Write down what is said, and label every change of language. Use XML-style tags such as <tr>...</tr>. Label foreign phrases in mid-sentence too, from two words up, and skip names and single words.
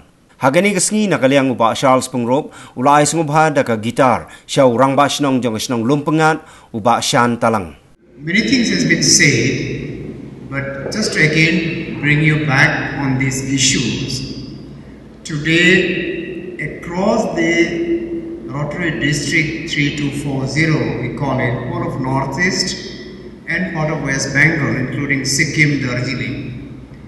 <kha>Hagani ka sngi na kaliang ba Charles Pengrop ulai sungubha da ka gitar syau Rangbah Shnong Jong ka Shnong lumpengat uba shan talang.</kha> <en>Many things has been said, but just to again bring you back on these issues. Today, across the Rotary District 3240, we call it, all of Northeast and part of West Bengal, including Sikkim, Darjeeling.</en>